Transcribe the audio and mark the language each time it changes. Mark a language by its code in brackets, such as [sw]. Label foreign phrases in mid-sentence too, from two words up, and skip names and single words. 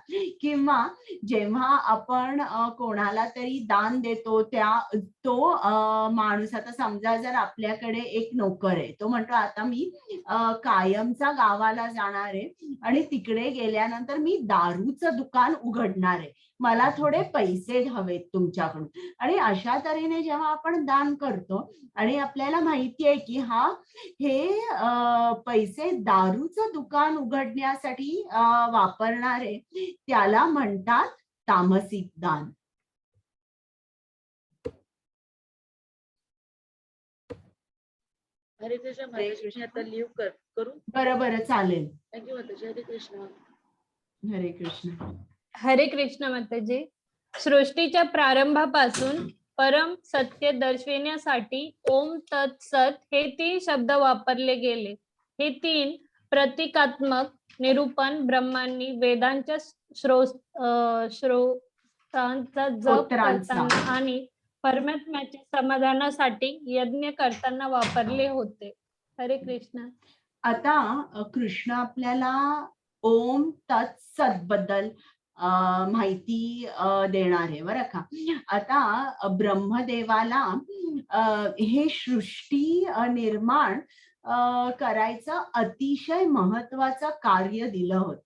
[mr] किंवा जेव्हा आपण कोणाला तरी दान देतो, तो माणूस, आता समजा जर आपल्याकडे एक नोकर आहे, तो म्हणतो आता मी कायमचा गावाला जाणार आहे आणि तिकडे गेल्यानंतर मी दारूचं दुकान उघडणार आहे, मला थोडे पैसे हवेत तुमच्याकडून. आणि अशा तऱ्हेने जेव्हा आपण दान करतो आणि आपल्याला माहिती आहे की हे पैसे दारूचं दुकान उघडण्यासाठी वापरणारे, त्याला म्हणतात तामसिक दान. हरे कृष्ण माताजी. मी आता लिव्ह करू. बरं चालेल. थँक्यू माताजी. हरे कृष्ण. हरे कृष्ण. हरे कृष्ण माताजी. सृष्टीच्या प्रारंभापासून परम सत्य दर्शविण्यासाठी [sa] ओम तत्सत [mr] हे 3 शब्द वापरले गेले. हे 3 प्रतिकात्मक निरूपण ब्रह्मांनी वेदांच्या श्रोतांचा जप करताना आणि परमात्म्याच्या समाधानासाठी यज्ञ करताना वापरले होते. हरे कृष्ण. आता कृष्ण आपल्याला [sa] ओम तत्सत [mr] बद्दल माहिती देणार आहे बरं का. आता ब्रह्मदेवाला हे सृष्टी निर्माण करायचं अतिशय महत्वाचं कार्य दिलं होतं.